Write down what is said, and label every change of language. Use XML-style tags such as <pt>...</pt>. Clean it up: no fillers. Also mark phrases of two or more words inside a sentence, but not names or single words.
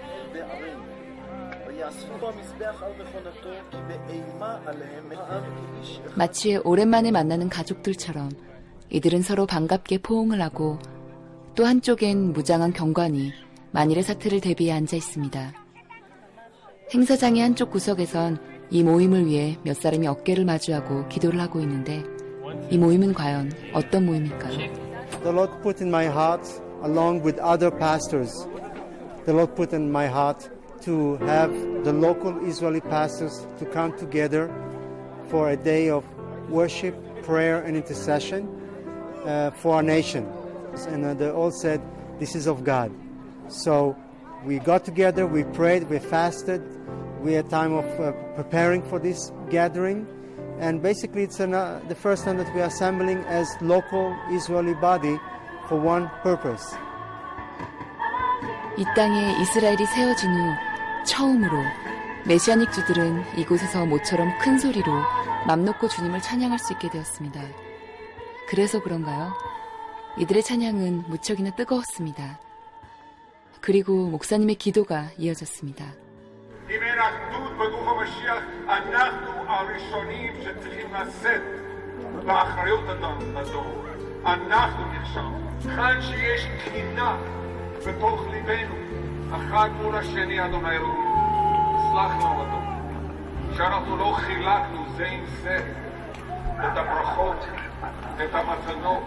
<ko>마치 오랜만에 만나는 가족들처럼 이들은 서로 반갑게 포옹을 하고 또 한쪽엔 무장한 경관이 만일의 사태를 대비해 앉아 있습니다. 행사장의 한쪽 구석에선 이 모임을 위해 몇 사람이 어깨를 마주하고 기도를 하고 있는데 이 모임은 과연 어떤 모임일까요?</ko> <en>The Lord put in my heart, along with other pastors, the Lord put in my heart to have the local Israeli pastors to come together for a day of worship, prayer, and intercession for our nation. And they all said, this is of God. So we got together, we prayed, we fasted, we had time of preparing for this gathering. And basically it's the first time that we are assembling as local Israeli body for one purpose.</en> <ko>이 땅에 이스라엘이 세워진 후 처음으로 메시아닉 주들은 이곳에서 모처럼 큰 소리로 맘 놓고 주님을 찬양할 수 있게 되었습니다. 그래서 그런가요? 이들의 찬양은 무척이나 뜨거웠습니다. 그리고 목사님의 기도가 이어졌습니다.</ko> <he>אם אין אחדות בגוף המשיח, אנחנו הראשונים שצריכים לשאת באחריות הדור. אנחנו נכשלנו. כאן שיש תחינה בתוך ליבנו, אחד מול השני, אדוני אלוהים, סלח לנו אדון, שאנחנו לא חילקנו זה עם זה את הברכות, את המתנות.</he>